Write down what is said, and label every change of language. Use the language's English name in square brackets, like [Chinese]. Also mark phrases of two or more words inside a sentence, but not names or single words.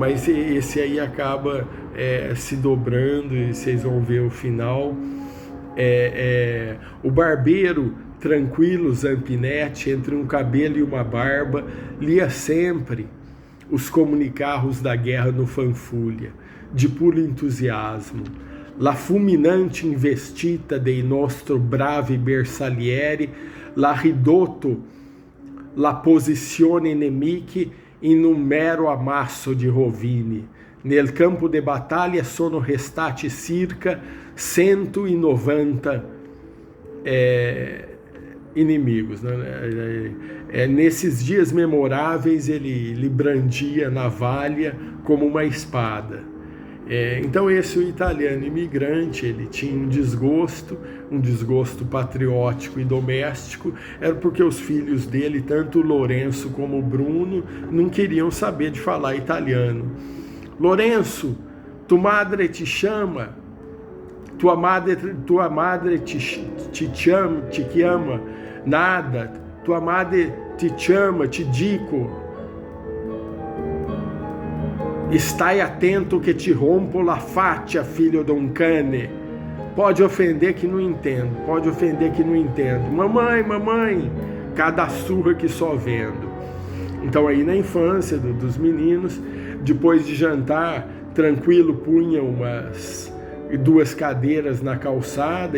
[Portuguese] Mas esse aí acaba se dobrando, e vocês vão ver o final. O barbeiro, tranquilo, Zampinetti, entre um cabelo e uma barba, lia sempre os comunicarros da guerra no fanfulha, de puro entusiasmo. [Italian] La fulminante investita dei nostro bravi bersaglieri, la ridotto la posizione nemici in un mero ammasso di rovini. Nel campo de battaglia sono restati circa 190 [Portuguese] inimigos, né? Nesses dias memoráveis ele brandia a navalha como uma espada. Então esse, o italiano imigrante, ele tinha um desgosto patriótico e doméstico, era porque os filhos dele, tanto o Lourenço como o Bruno, não queriam saber de falar italiano. [Italian] Lourenço, tua madre te chama, tua madre te chiama, nada, tua madre te chama, te dico, stai atento que te rompo la faccia, [Portuguese] filho de um cane. Pode ofender que não entendo, Mamãe, cada surra que só vendo. Então aí na infância dos meninos, depois de jantar, tranquilo, punha duas cadeiras na calçada e